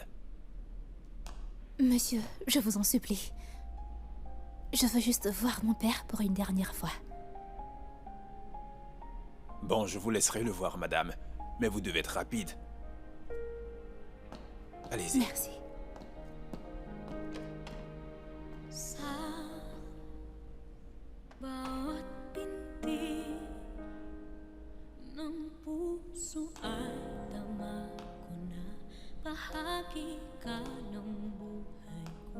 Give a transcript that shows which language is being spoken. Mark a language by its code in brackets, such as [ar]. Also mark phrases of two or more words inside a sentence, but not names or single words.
[fr] Monsieur, je vous en supplie. Je veux juste voir mon père pour une dernière fois. Bon, je vous laisserai le voir, madame. Mais vous devez être rapide. Allez-y. Merci. [tl] Sa bawat binti ng puso ay tama ko na bahagi ka ng buhay ko.